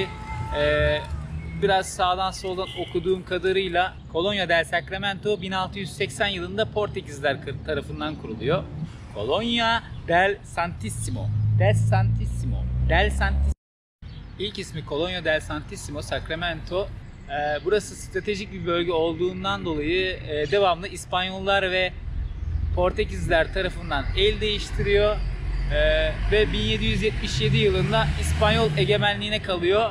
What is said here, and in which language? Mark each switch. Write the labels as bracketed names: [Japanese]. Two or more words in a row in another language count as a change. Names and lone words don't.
[Turkish] Biraz sağdan soldan okuduğum kadarıyla Colonia del Sacramento 1680 yılında Portekizler tarafından kuruluyor. Colonia del Santissimo. İlk ismi Colonia del Santissimo Sacramento. Burası stratejik bir bölge olduğundan dolayı devamlı İspanyollar ve Portekizler tarafından el değiştiriyor. Ve 1777 yılında İspanyol egemenliğine kalıyor.